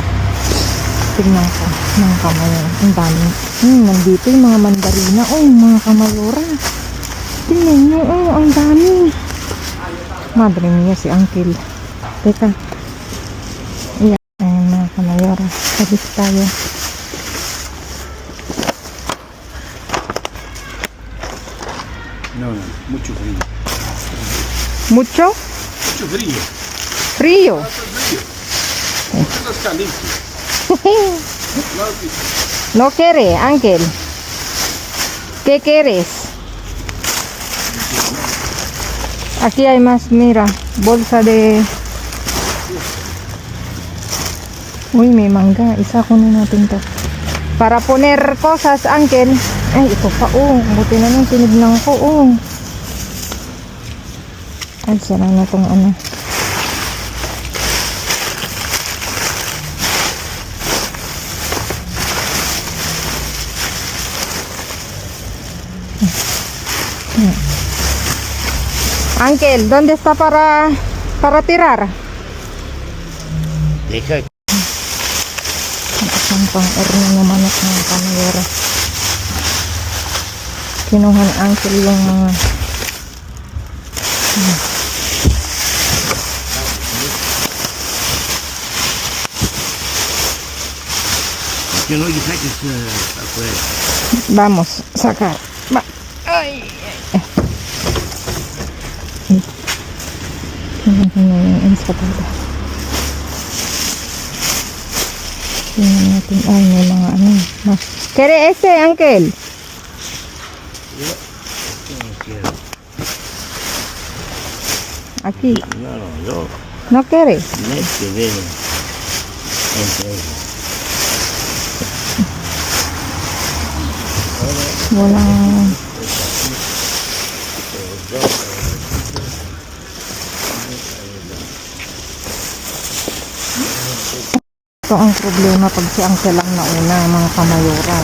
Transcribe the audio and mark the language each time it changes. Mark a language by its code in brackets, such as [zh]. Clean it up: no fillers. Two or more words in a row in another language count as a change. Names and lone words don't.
[tl] Tingnan ko mga Kamayora. Ang dami. Nandito yung mga mandarina. Mga Kamayora. Tingnan nyo. Ang dami. [es] Madre mia [tl] si Uncle. Teka. Kamayora, sabis tayo. [es] No, mucho frío. ¿Mucho? Mucho frío. Frío. Esto es caliente. No quiere, Ángel. ¿Qué quieres? Aquí hay más, mira, bolsa de Uy, [tl] may mangga. Isa kunin natin to. [es] Para poner cosas, uncle. [tl] Ay, ito pa, oh. Buti na nung tinignan ko, oh. Ay, sira na tong ano. [es] Uncle, ¿dónde está para tirar? Deja. [tl] Ang pang-erno ng manok ng kamayera. Kinuha ni uncle yung mga [es] Que no le saques afuera. vamos, sacar. [tl] Ay. Tingnan ko na yung ensapada. Tingnan natin. Ay, may mga ano. [es] Kere ese, uncle? No quiero. Aquí. No, yo. No quiere. No es que veo entre ellos. [tl] Walang... Ito ang problema pag si uncle lang nauna, mga kamayora.